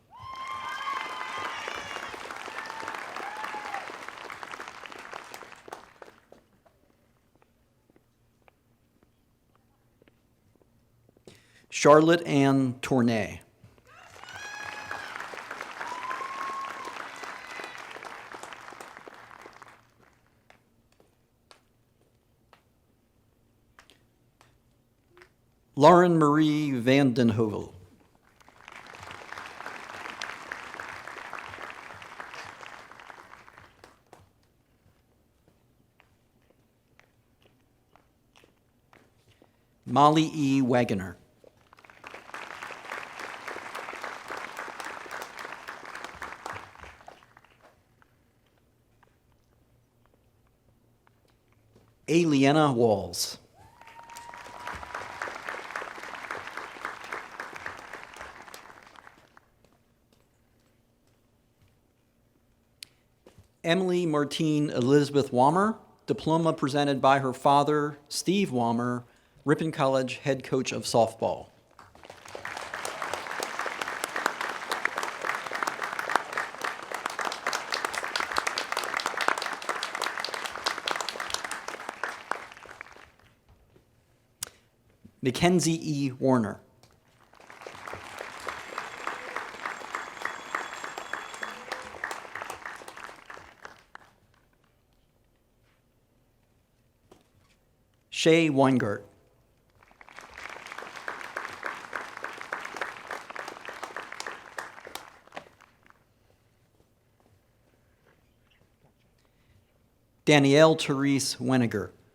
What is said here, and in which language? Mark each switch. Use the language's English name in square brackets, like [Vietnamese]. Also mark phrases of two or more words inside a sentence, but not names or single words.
[English] Charlotte Ann Tournay. Lauren Marie Van den Hovel. Molly E. Wagoner. Aliena Walls. Emily Martine Elizabeth Wammer, diploma presented by her father, Steve Wammer, Ripon College head coach of softball. Mackenzie E. Warner. Shay Weingart. Danielle Therese Weniger.